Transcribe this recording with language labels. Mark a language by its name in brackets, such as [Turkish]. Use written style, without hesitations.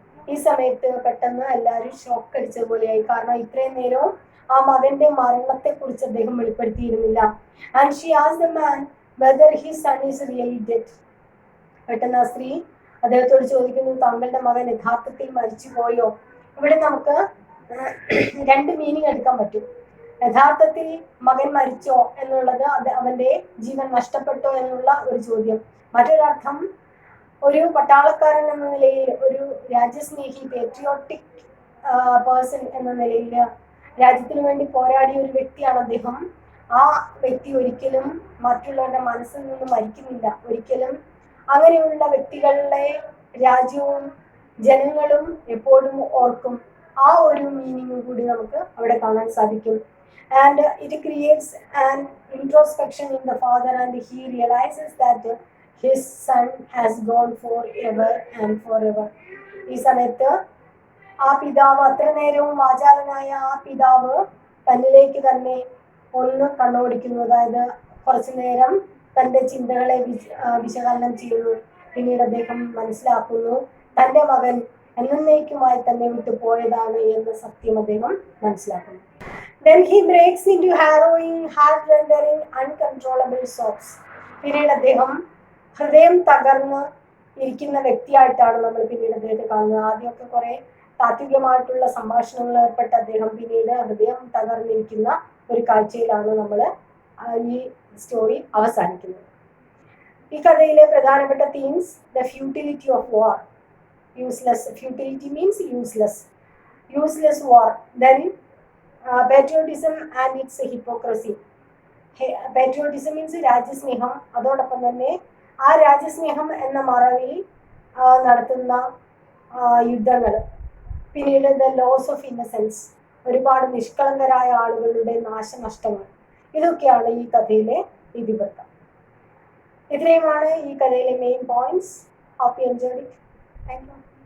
[Malayalam] ഈ സമയത്ത് പെട്ടെന്ന് എല്ലാവരും ഷോക്ക് അടിച്ചതുപോലെയായി. കാരണം ഇത്രയും നേരം ആ മകന്റെ മരണത്തെ കുറിച്ച് അദ്ദേഹം വെളിപ്പെടുത്തിയിരുന്നില്ല. [English] And she asked the man whether his son is really dead. [Malayalam] പെട്ടെന്ന് ആ സ്ത്രീ അദ്ദേഹത്തോട് ചോദിക്കുന്നു, താങ്കളുടെ മകൻ യഥാർത്ഥത്തിൽ മരിച്ചു പോയോ? ഇവിടെ നമുക്ക് രണ്ട് മീനിങ് എടുക്കാൻ പറ്റും. യഥാർത്ഥത്തിൽ മകൻ മരിച്ചോ എന്നുള്ളത്, അത് അവന്റെ ജീവൻ നഷ്ടപ്പെട്ടോ എന്നുള്ള ഒരു ചോദ്യം. മറ്റൊരർത്ഥം, ഒരു പട്ടാളക്കാരൻ എന്ന നിലയിൽ, ഒരു രാജ്യസ്നേഹി [English] patriotic person [Malayalam] എന്ന നിലയിൽ രാജ്യത്തിന് വേണ്ടി പോരാടിയ ഒരു വ്യക്തിയാണ് അദ്ദേഹം. ആ വ്യക്തി ഒരിക്കലും മറ്റുള്ളവരുടെ മനസ്സിൽ നിന്ന് മരിക്കുന്നില്ല. ഒരിക്കലും അങ്ങനെയുള്ള വ്യക്തികളുടെ രാജ്യവും ജനങ്ങളും എപ്പോഴും ഓർക്കും. ആ ഒരു മീനിങ് കൂടി നമുക്ക് അവിടെ കാണാൻ സാധിക്കും. [English] And it creates an introspection in the father, and he realizes that his son has gone forever and forever. [Malayalam] ഈ സമയത്ത് ആ പിതാവ്, അത്ര നേരവും വാചാലനായ ആ പിതാവ് തന്നിലേക്ക് തന്നെ ഒന്ന് കണ്ണോടിക്കുന്നു. അതായത് കുറച്ചു നേരം തൻ്റെ ചിന്തകളെ വിശകലനം ചെയ്യുന്നു. പിന്നീട് അദ്ദേഹം മനസ്സിലാക്കുന്നു തൻ്റെ മകൻ എന്നേക്കുമായി തന്നെ വിട്ടു പോയതാണ് എന്ന സത്യം അദ്ദേഹം മനസ്സിലാക്കുന്നു. [English] Then he breaks into harrowing, heart-rending, uncontrollable sobs. [Malayalam] പിന്നീട് അദ്ദേഹം ഹൃദയം തകർന്ന് ഇരിക്കുന്ന വ്യക്തിയായിട്ടാണ് നമ്മൾ പിന്നീട് അദ്ദേഹത്തെ കാണുന്നത്. ആദ്യമൊക്കെ കുറെ താത്വികമായിട്ടുള്ള സംഭാഷണങ്ങളിൽ ഏർപ്പെട്ട അദ്ദേഹം പിന്നീട് ഹൃദയം തകർന്നിരിക്കുന്ന ഒരു കാഴ്ചയിലാണ് നമ്മൾ ഈ സ്റ്റോറി അവസാനിക്കുന്നത്. ഈ കഥയിലെ പ്രധാനപ്പെട്ട [English] Themes: the futility of war, useless, futility means useless war. Then patriotism and its hypocrisy. Patriotism means [Malayalam] രാജ്യസ്നേഹം, അതോടൊപ്പം തന്നെ ആ രാജ്യസ്നേഹം എന്ന മറവിൽ നടത്തുന്ന യുദ്ധങ്ങൾ. പിന്നീട് [English] the loss of innocence, [Malayalam] ഒരുപാട് നിഷ്കളങ്കരായ ആളുകളുടെ നാശനഷ്ടങ്ങൾ. ഇതൊക്കെയാണ് ഈ കഥയിലെ ഇതിവൃത്തം. ഇത്രയുമാണ് ഈ കഥയിലെ main points. [English] Hope you enjoyed it. Thank you.